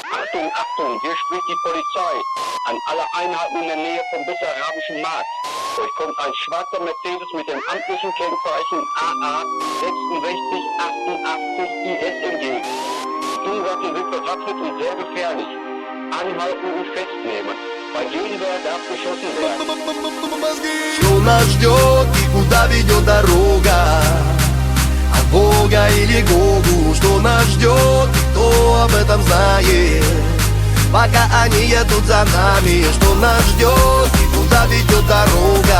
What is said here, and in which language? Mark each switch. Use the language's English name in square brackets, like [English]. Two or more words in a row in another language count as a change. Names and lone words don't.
[German] Achtung, Achtung, hier spricht die Polizei. An alle Einheiten in der Nähe vom Bessarabischen Markt. Euch kommt ein schwarzer Mercedes mit dem amtlichen Kennzeichen AA 6688 IS entgegen. Die Turnwaffe sind bewaffnet und sehr gefährlich. Anhalten und festnehmen. Bei Gegenwehr darf geschossen werden. [Russian] Что нас ждет и куда ведет дорога? От Бога или Гогу? Что нас ждет и кто об этом знает? Пока они едут за нами, что нас ждет и куда ведет дорога?